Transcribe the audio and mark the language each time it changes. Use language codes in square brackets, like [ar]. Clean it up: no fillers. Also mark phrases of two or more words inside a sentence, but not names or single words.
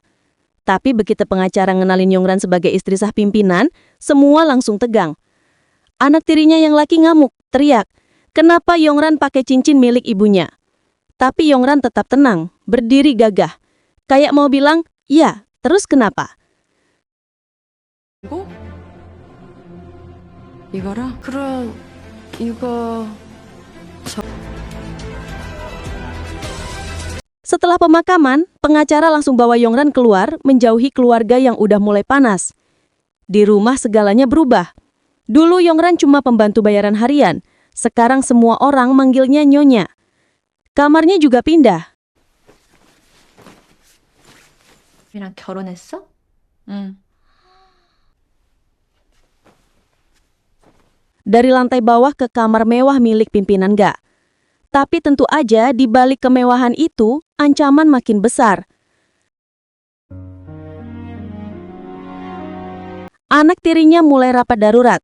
[id] Tapi begitu pengacara ngenalin Yongran sebagai istri sah pimpinan, semua langsung tegang. Anak tirinya yang laki ngamuk, teriak, kenapa Yongran pakai cincin milik ibunya? Tapi Yongran tetap tenang, berdiri gagah. Kayak mau bilang, iya, terus kenapa? [ko] 이거라? 그럼 이거 [id] Setelah pemakaman, pengacara langsung bawa Yongran keluar menjauhi keluarga yang udah mulai panas. Di rumah segalanya berubah. Dulu Yongran cuma pembantu bayaran harian, sekarang semua orang manggilnya Nyonya. Kamarnya juga pindah. [ko] 이랑 결혼했어? 응. [id] Dari lantai bawah ke kamar mewah milik pimpinan gak. Tapi tentu aja di balik kemewahan itu, ancaman makin besar. Anak tirinya mulai rapat darurat.